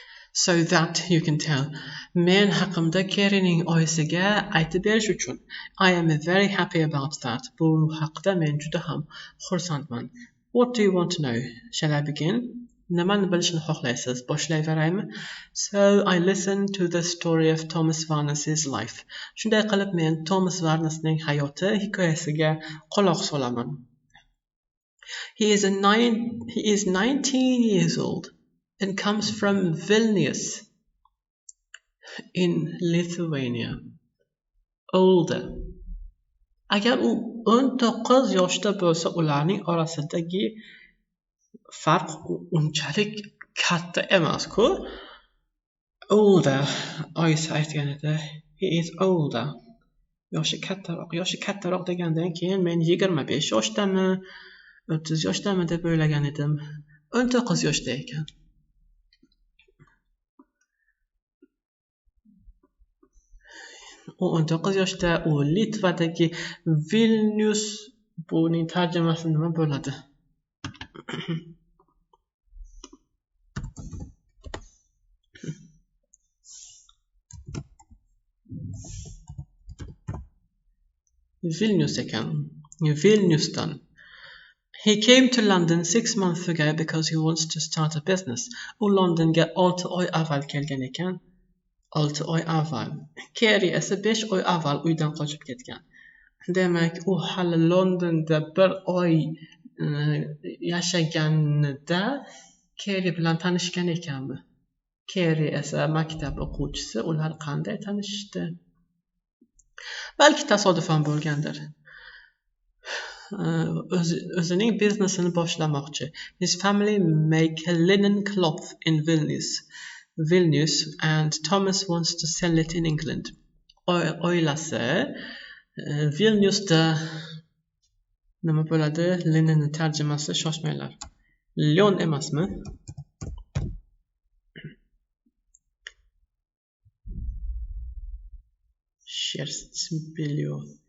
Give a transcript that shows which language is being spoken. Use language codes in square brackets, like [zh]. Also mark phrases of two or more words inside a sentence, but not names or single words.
[en] so that you can tell. [uz] Men haqimda Kerryning oyisiga aytib berish uchun. [en] I am very happy about that. [uz] Bu haqda men juda ham xursandman. [en] What do you want to know? Shall I begin? [uz] Nimani bilishni xohlaysiz? Boshlayveraymi? [en] So I listened to the story of Thomas Varnas's life. [uz] Shunday qilib men Thomas Varnasning hayoti hikoyasiga quloq solaman. [en] He is 19 years old and comes from Vilnius in Lithuania. Older. [uz] Agar u 19 yoshda bo'lsa, ularning orasidagi farq unchalik katta emas-ku. Older, oyisi aytgan edi. [en] He is older. [uz] Yoshi kattaroq degandan keyin men 25 yoshdami, 30 yoshdami deb o'ylagan edim. 19 yoshda ekan. U 19 yoshda, u Litvadagi Vilnius. Buning tarjimasi nima bo'ladi? Vilnius ekan. Vilniusdan. [en] He came to London 6 months ago because he wants to start a business. [uz] U Londonga 6 oy avval kelgan ekan. 6 oy avval. Kerry esa 5 oy avval uydan qochib ketgan. Demak, u hali Londonda 1 oy yashaganida Kerry bilan tanishgan ekanmi? Kerry esa maktab o'quvchisi. Ular qanday tanishishdi? Balki tasodifan bo'lgandir. O'zining biznesini boshlamoqchi. [en] His family make linen cloth in Vilnius and Thomas wants to sell it in England. [uz] Oilasi Vilniusda nima bo'ladi? Linen tarjimasi shoshmanglar. Lyon emasmi? Sherstbelyo.